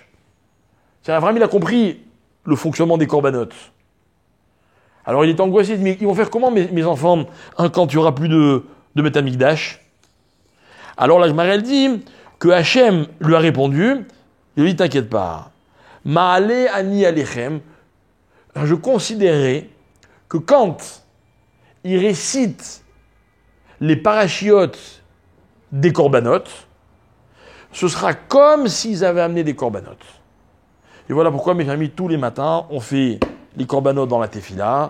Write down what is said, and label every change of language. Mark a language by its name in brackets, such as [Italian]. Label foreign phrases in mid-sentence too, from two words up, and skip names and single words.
[French] Avraham, il a compris le fonctionnement des corbanotes. Alors il est angoissé, mais ils vont faire comment mes enfants quand il n'y aura plus de Beth Amikdash? Alors la Gemara elle dit que Hachem lui a répondu, il lui dit t'inquiète pas, [Hebrew] מעלה אני עליכם, [French] je considérais que quand il récite les parachiotes des corbanotes, ce sera comme s'ils avaient amené des corbanotes. Et voilà pourquoi, mes amis, tous les matins, on fait les corbanotes dans la tefila.